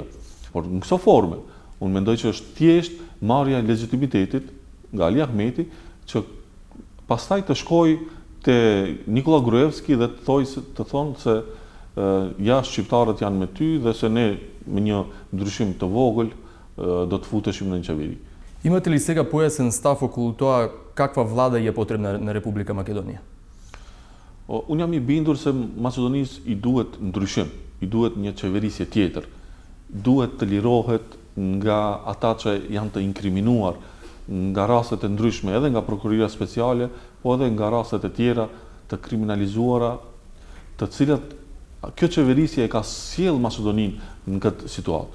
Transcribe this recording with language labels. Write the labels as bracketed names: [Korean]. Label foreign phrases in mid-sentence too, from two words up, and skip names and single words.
[Albanian] Por në këto forme, unë mendoj që është thjesht marrja e legitimitetit nga Ali Ahmeti që pastaj të shkojë te Nikola Gruevski dhe të thonë se ja shqiptarët janë me ty dhe se ne me një ndryshim të vogël do të futeshim në një qeveri. [Macedonian] Имате ли сега поясен став околу тоа каква влада е потребна на Република Македонија? [Albanian] Unë jam i bindur se Maqedonisë i duhet ndryshim, i duhet një qeverisje tjetër, duhet të lirohet nga ata që janë të inkriminuar, nga rastet e ndryshme, edhe nga prokuroria speciale, po edhe nga rastet e tjera të kriminalizuara, të cilat kjo qeverisje e ka sjell Maqedoninë në këtë situatë.